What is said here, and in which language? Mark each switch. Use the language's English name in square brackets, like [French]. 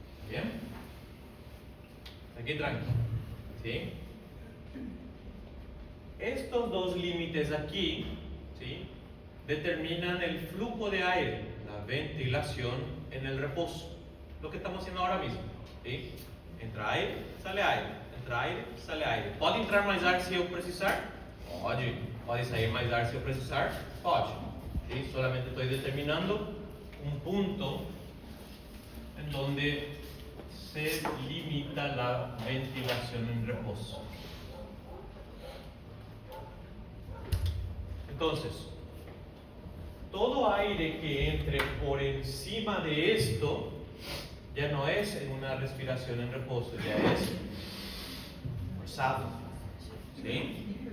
[Spanish] ¿Bien? Aquí tranquilo. ¿Sí? Estos dos límites aquí, ¿sí? Determinan el flujo de aire, la ventilación en el reposo. Lo que estamos haciendo ahora mismo. ¿Sí? Entra aire, sale aire. Entra aire, sale aire. [Portuguese] Pode entrar mais ar se eu precisar? Pode. Pode sair mais ar se eu precisar? Pode. ¿Sí? [Spanish] Solamente estoy determinando un punto en donde se limita la ventilación en reposo. Entonces, todo aire que entre por encima de esto ya no es en una respiración en reposo, ya es forzado. ¿Sí?